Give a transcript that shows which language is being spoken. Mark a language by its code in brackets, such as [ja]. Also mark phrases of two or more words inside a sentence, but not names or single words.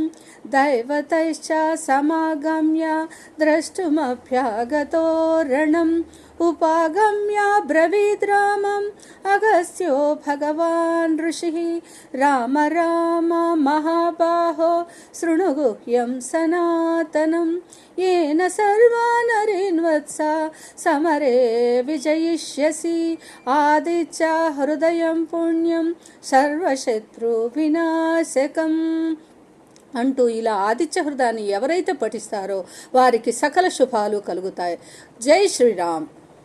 [sa] దైవతైశ్చ సమాగమ్య ద్రష్టుమభ్యాగతో రణం, ఉపాగమ్య బ్రవీద్ రామం అగస్త్యో భగవాన్ ఋషిః, రామ రామ మహాబాహో శృణు గుహ్యం సనాతనం, येन सर्वानरेन् वत्स समरे विजयिष्यसि, आदित्य हृदయం పుణ్యం సర్వశత్రు వినాశకం [te] అంటూ ఇలా ఆదిత్య హృదయాన్ని ఎవరైతే పఠిస్తారో వారికి సకల శుభాలు కలుగుతాయి. జై శ్రీరామ్.